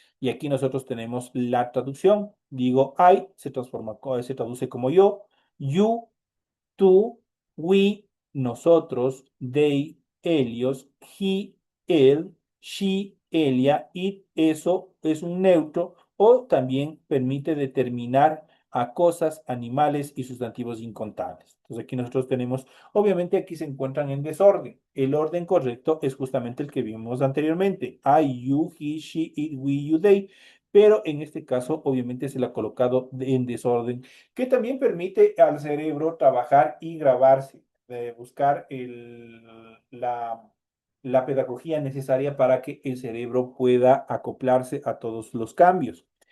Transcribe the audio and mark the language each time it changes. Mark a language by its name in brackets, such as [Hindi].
[Spanish] Y aquí nosotros tenemos la traducción. Digo I, se traduce como yo, you, tú, we, nosotros, they, ellos, he, él, she, ella, it, eso es un neutro o también permite determinar a cosas, animales y sustantivos incontables. Entonces aquí nosotros tenemos, obviamente aquí se encuentran en desorden. El orden correcto es justamente el que vimos anteriormente. [English] I, you, he, she, it, we, you, they. [Spanish] Pero en este caso, obviamente se le ha colocado en desorden que también permite al cerebro trabajar y grabarse, buscar la pedagogía necesaria para que el cerebro pueda acoplarse a todos los cambios.